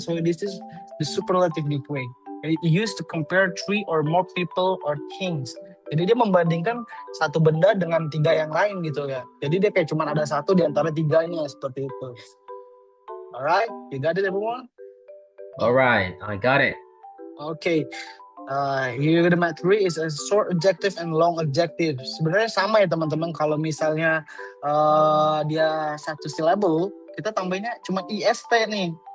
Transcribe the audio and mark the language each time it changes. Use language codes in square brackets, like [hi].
[en] So this is the superlative degree. It used to compare 3 or more people or things. [id] Jadi dia membandingkan satu benda dengan 3 yang lain gitu ya. Jadi dia kayak cuma ada satu di antara 3-nya seperti itu. [en] Alright, you got it everyone? Alright, I got it. Okay. Here the math 3 is a short adjective and long adjective. [id] Sebenarnya sama ya teman-teman. Kalau misalnya dia satu syllable, kita tambahinnya cuma ist nih.